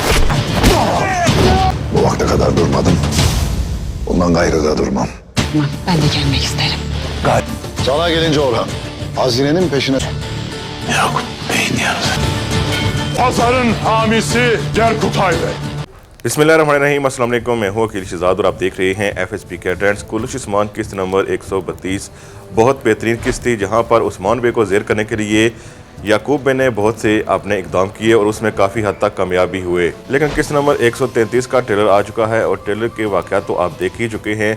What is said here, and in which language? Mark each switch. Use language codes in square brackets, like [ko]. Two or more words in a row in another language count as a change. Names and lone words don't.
[tr] Bu vakte kadar durmadım. Bundan gayrı da durmam. Ben de gelmek isterim. Sana gelince Orhan, hazinenin peşine... Yakup Bey'in yanında. Pazarın hamisi Cerkutay Bey. [ar] بسم الله الرحمن الرحيم السلام عليكم. [ur] میں ہوں عقیل شہزاد اور آپ دیکھ رہے ہیں FSP کے ٹرینڈز. کلش عثمان قسط نمبر 132 بہت بہترین قسط تھی، جہاں پر عثمان بے کو زیر کرنے کے لیے یعقوب بے نے بہت سے اپنے اقدام کیے اور اس میں کافی حد تک کامیاب بھی ہوئے. لیکن قسط نمبر 133 کا ٹریلر آ چکا ہے اور ٹریلر کے واقعات تو آپ دیکھ ہی چکے ہیں.